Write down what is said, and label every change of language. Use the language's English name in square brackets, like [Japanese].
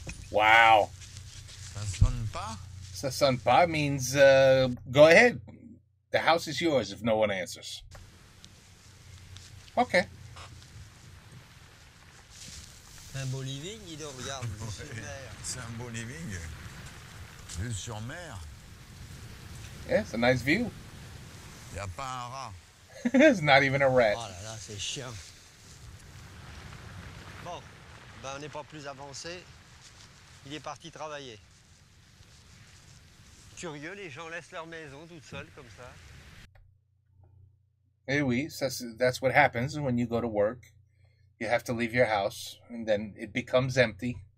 [English] Wow. [French] Ça sonne pas? Ça sonne pas [English] means go ahead. The house is yours if no one answers. Okay. [French] Un beau living, dis donc, regarde, vue sur mer. C'est un beau living. Vue sur mer. [English] Yeah, it's a nice view. [French] Il n'y a pas un rat. [English] It's not even a rat. [French] Oh là là, c'est chiant. Bon, ben on n'est pas plus avancé. Il est parti travailler. Curieux, les gens laissent leur maison toute seule comme ça. Eh oui, [English] that's what happens when you go to work. You have to leave your house, and then it becomes empty.